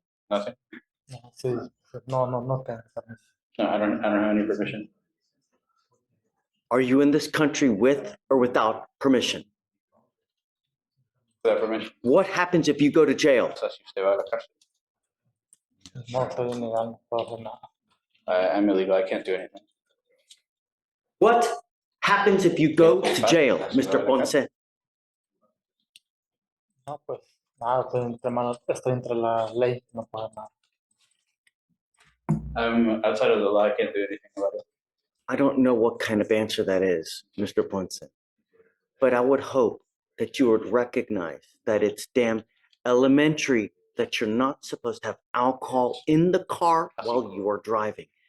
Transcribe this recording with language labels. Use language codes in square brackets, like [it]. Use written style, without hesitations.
[en] Nothing. [es] no, sí, no tengo permiso. [en] No, I don't have any permission. Are you in this country with or without permission? Without permission. What happens if you go to jail? [es] O sea, si usted va a la cárcel. No soy ilegal, no puedo hacer nada. [en] I'm illegal. I can't do anything. What happens if you go to jail, Mr. Ponce? [es] No, pues nada, estoy entre la ley, no puedo hacer nada. [en] I'm outside of the law. I can't do anything about it. I don't know what kind of answer that is, Mr. Ponce, but I would hope that you would recognize that it's damn elementary that you're not supposed to have alcohol in the car while you are driving.